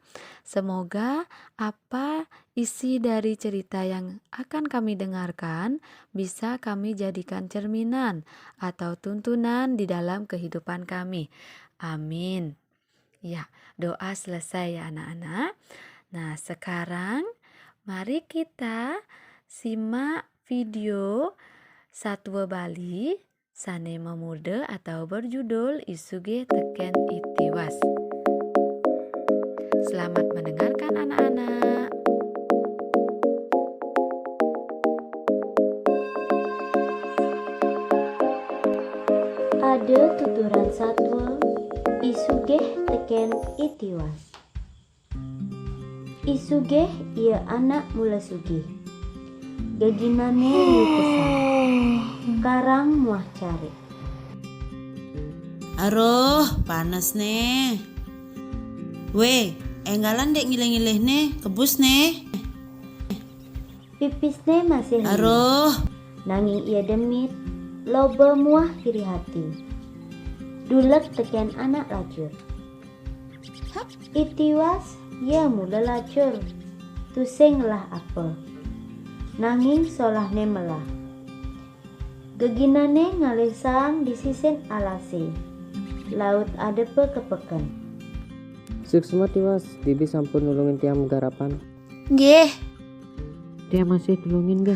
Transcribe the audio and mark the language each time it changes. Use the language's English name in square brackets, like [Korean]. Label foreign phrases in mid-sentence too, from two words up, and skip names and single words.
[Indonesian] Semoga apa isi dari cerita yang akan kami dengarkan bisa kami jadikan cerminan atau tuntunan di dalam kehidupan kami. Amin. Ya, doa selesai ya anak-anak. Nah, sekarang mari kita simak video [Balinese] satwa Bali sane memude [Indonesian] atau berjudul [Balinese] isuge teken itiwas. [Indonesian] Selamat mendengarkan anak-anak. [Balinese] Ada tuturan satwa isugeh teken itiwas. Isugeh ia anak mula sugih. Gaginane liu pesan. Karang muah cari. [Indonesian] Aduh, panas nih. [Balinese] Weh, enggalan dek ngileh-ngileh nih, kebus nih. Pipisne masih liu. Aduh, Nanging ia demit, loba muah iri hati. Dulek teken anak lacur. Itiwas, ia mula lacur. Tusing lah apa. Nanging solahne melah. Geginane ngalesang di sisen alase. Laut adepe kepeken. Suksma tiwas, bibi sampun nulungin tiang garapan. Nggih, [Indonesian] Dia masih nulungin gak?